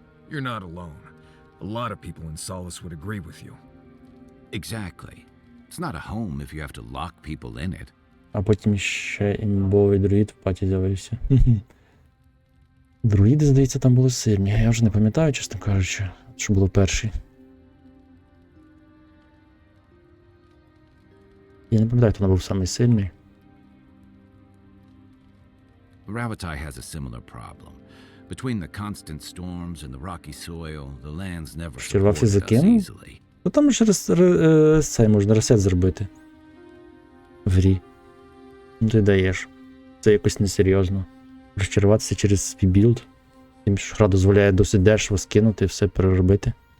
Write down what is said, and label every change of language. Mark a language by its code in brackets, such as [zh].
[en] You're not alone. A lot of people in Solace would agree with you. Exactly. It's not a home if you have to lock people in it. [uk] А потім ще імбовий друїд в паті з'явився. Друїди, здається, там були сильні. Я вже не пам'ятаю, чесно кажучи, що було перший. Я не пам'ятаю, хто був самий сильний. [en] Ravatai has a similar problem. Between the constant storms and the rocky soil, the lands never [uk] Червався [en] supported us [uk] закинув? [en] easily. [uk] Ну там ж цей можна ресет зробити. В грі. Ну ти даєш. Це якось несерйозно. Розчаруватися через свій білд. Тим, що гра дозволяє досить дешево скинути, все переробити.